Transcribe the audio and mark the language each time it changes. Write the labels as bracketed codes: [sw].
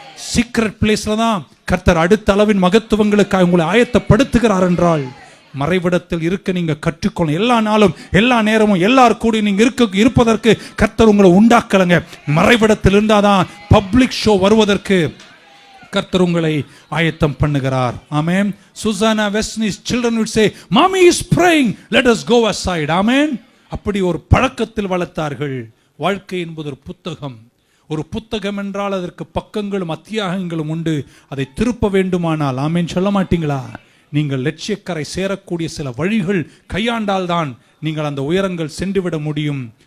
[ta] Secret பிளேஸ்ல தான் கர்த்தர் அடுத்த அளவின் மகத்துவங்களுக்காக உங்களை ஆயத்தப்படுத்துகிறார் என்றால் மறைவிடத்தில் இருக்க நீங்க கற்றுக்கொள்ளணும். எல்லா நாளும் எல்லா நேரமும் எல்லாரும் கூடி நீங்க இருப்பதற்கு கர்த்தர் உங்களை உண்டாக்கலங்க. மறைவிடத்தில் இருந்தாதான் பப்ளிக் ஷோ வருவதற்கு கர்த்தர் உங்களை ஆயத்தம் பண்ணுகிறார். ஆமென். [en] Susanna Wesley's children would say, "Mommy is praying, let us go aside." [ta] ஆமென். அப்படி ஒரு பழக்கத்தில் வளர்த்தார்கள். வாழ்க்கை என்பது ஒரு புத்தகம். ஒரு புத்தகம் என்றால் அதற்கு பக்கங்களும் அத்தியாயங்களும் உண்டு. அதை திருப்ப வேண்டுமானால் ஆமென் சொல்ல மாட்டீங்களா? நீங்கள் லட்சியக்கரை சேரக்கூடிய சில வழிகள் கையாண்டால் தான் நீங்கள் அந்த உயரங்கள் சென்றுவிட முடியும்.